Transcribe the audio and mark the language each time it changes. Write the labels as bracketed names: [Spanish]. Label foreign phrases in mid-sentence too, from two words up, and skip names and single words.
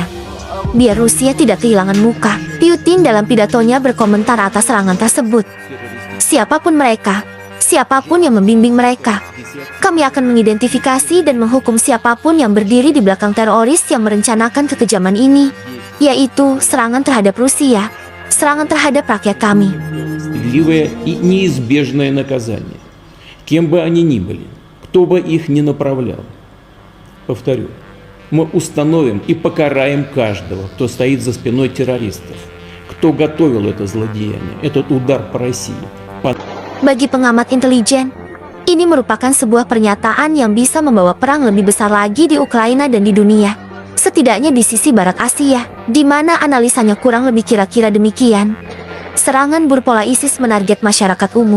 [Indonesian] Biar Rusia tidak kehilangan muka, Putin dalam pidatonya berkomentar atas serangan tersebut. Siapapun mereka, siapapun yang membimbing mereka, kami akan mengidentifikasi dan menghukum siapapun yang berdiri di belakang teroris yang merencanakan kekejaman ini, yaitu serangan terhadap Rusia, serangan terhadap rakyat kami. [Russian] Справедливое и неизбежное наказание, кем бы они ни были, кто бы их ни направлял. Повторю, мы установим и покараем каждого, кто стоит за спиной террористов, кто готовил это злодеяние, этот удар по России. [Indonesian] Bagi pengamat intelijen, ini merupakan sebuah pernyataan yang bisa membawa perang lebih besar lagi di Ukraina dan di dunia. Setidaknya di sisi barat Asia, di mana analisanya kurang lebih kira-kira demikian. Serangan berpola ISIS menarget masyarakat umum.